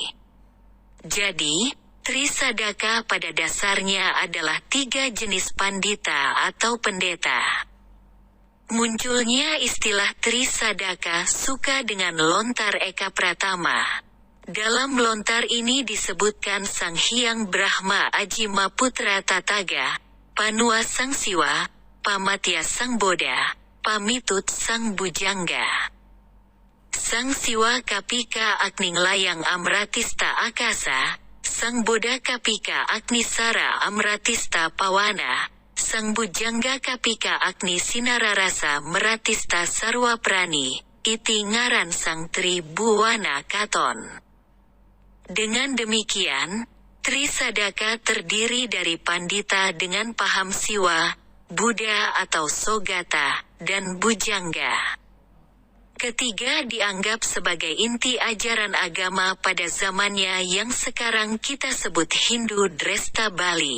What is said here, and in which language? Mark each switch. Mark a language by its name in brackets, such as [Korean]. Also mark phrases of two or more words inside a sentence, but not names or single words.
[Indonesian] Jadi, Trisadaka pada dasarnya adalah 3 jenis pandita atau pendeta. Munculnya istilah Trisadaka suka dengan lontar Eka Pratama. Dalam lontar ini disebutkan [Kawi] Sang Hyang Brahma Ajima Putra Tataga, Panua Sang Siwa, Pamatya Sang Boda, Pamitut Sang Bujangga. Sang Siwa Kapika Agning Layang Amratista Akasa, Sang Boda Kapika Agnisara Amratista Pawana, Sang Bujangga Kapika Agni Sinararasa Meratista Sarwa Prani, iti ngaran Sang Tri Buwana Katon. [Indonesian] Dengan demikian, Trisadaka terdiri dari pandita dengan paham siwa, Buddha atau Sogata, dan Bujangga. Ketiga dianggap sebagai inti ajaran agama pada zamannya yang sekarang kita sebut Hindu Dresta Bali.